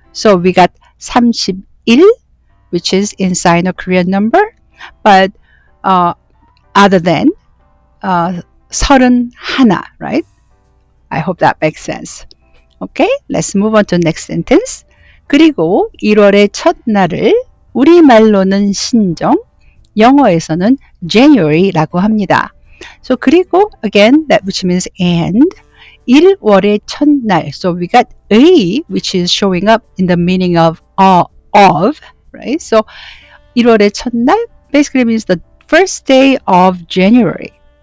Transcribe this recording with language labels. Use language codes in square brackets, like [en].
[en] So we got 31, which is in Sino-Korean number, but other than 31, right? I hope that makes sense. Okay, let's move on to the next sentence. [ko] 그리고 1월의 첫날을 우리말로는 신정, 영어에서는 January라고 합니다. [en] So 그리고 again, that which means and, [ko] 1월의 첫날. [en] So we got a, which is showing up in the meaning of, right? So [ko] 1월의 첫날 [en] basically means the first day of January.